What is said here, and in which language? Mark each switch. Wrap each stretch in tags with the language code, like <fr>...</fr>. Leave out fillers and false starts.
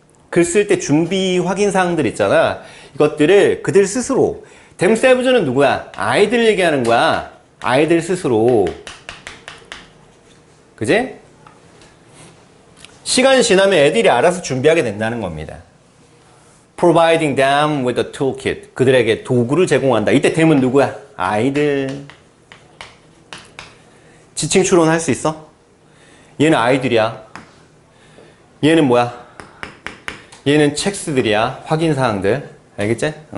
<ko>글 쓸 때 준비 확인사항들 있잖아. 이것들을 그들 스스로. themselves는 누구야? 아이들 얘기하는 거야. 아이들 스스로. 그지? 시간이 지나면 애들이 알아서 준비하게 된다는 겁니다.</ko> <en>Providing them with a toolkit.</en> <ko>그들에게 도구를 제공한다. 이때 them은 누구야? 아이들. 지칭 추론할 수 있어? 얘는 아이들이야. 얘는 뭐야? 얘는 첵스들이야. 확인사항들. 알겠지?</ko>